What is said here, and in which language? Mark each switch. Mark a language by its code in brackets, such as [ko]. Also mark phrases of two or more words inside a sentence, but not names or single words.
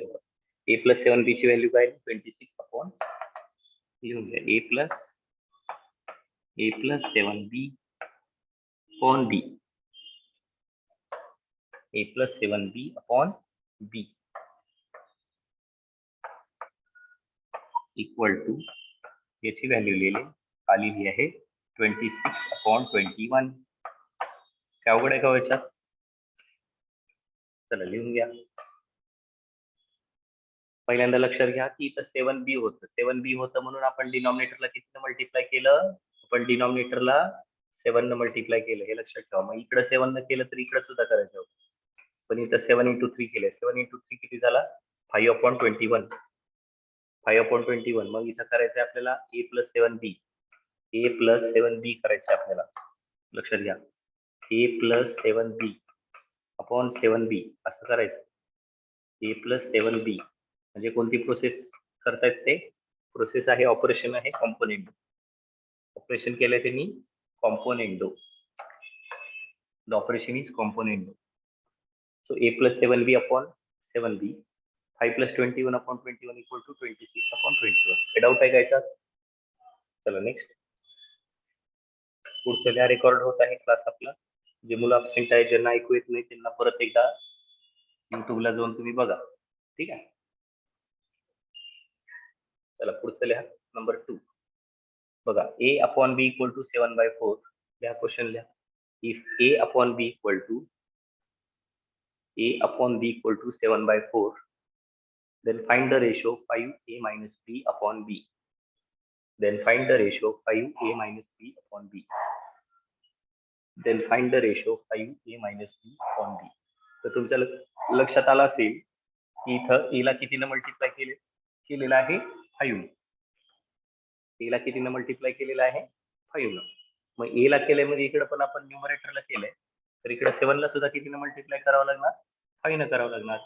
[en] a plus 7b [mr] ची व्हॅल्यू काय? 26 अपॉन लिहून घ्या [en] a plus 7b upon b. a plus 7b upon b equal to [mr] याची व्हॅल्यू लिहिली आलेली आहे 26 अपॉन 21. काय अवघड आहे का याच्यात? चला लिहून घ्या. पहिल्यांदा लक्षात घ्या की इथं 7b होतं. 7b होतं म्हणून आपण डिनॉमिनेटरला किती मल्टिप्लाय केलं? आपण डिनॉमिनेटरला 7 ने मल्टिप्लाय केलं, हे लक्षात ठेवा. मग इकडे 7 ने केलं तर इकडे सुद्धा करायचं होतं, पण इथं [en] 7 into 3 [mr] केलं. [en] 7 into 3 [mr] किती झाला? [en] 5 upon 21. 5 upon 21. [mr] मग इथं करायचं आपल्याला [en] a plus 7b. a plus 7b [mr] करायचं आपल्याला. लक्षात घ्या, [en] a plus 7b upon 7b [mr] असं करायचं. [en] a plus 7b [mr] म्हणजे कोणती प्रोसेस करतायत ते? प्रोसेस आहे, ऑपरेशन आहे कॉम्पोनेंडो. ऑपरेशन केलंय त्यांनी कॉम्पोनेंडो. [en] the operation is componendo. so a plus 7b upon 7b, 5 plus 21 upon 21 equal to 26 upon 21. [mr] हे डाऊट आहे का याच्यात? चला नेक्स्ट. पुढच्या ज्या रेकॉर्ड होत आहे क्लास आपला. जे मुलं अबसेंट आहे, ज्यांना ऐकू येत नाही, त्यांना परत एकदा युट्यूबला जाऊन तुम्ही बघा. ठीक आहे. चला पुढचं लिहा नंबर 2. बघा [en] a/b equal to 7/4 [mr] लिहा क्वेश्चन लिहा. [en] if a/b equal to 7/4 then find the ratio 5a minus b upon b. Then find the ratio 5a minus b upon b. Then find the ratio 5a minus b upon b. [mr] तर तुमच्या लक्षात आलं असेल की इथं a ला कितीने मल्टिप्लाय केलेलं आहे 5. a ला कितीने मल्टिप्लाय केलेलं आहे 5 न. मग a ला केलंय म्हणजे इकडे पण आपण न्यूमरेटरला केलंय तर इकडे 7 ला सुद्धा कितीने मल्टिप्लाय करावं लागणार 5 न करावं लागणार.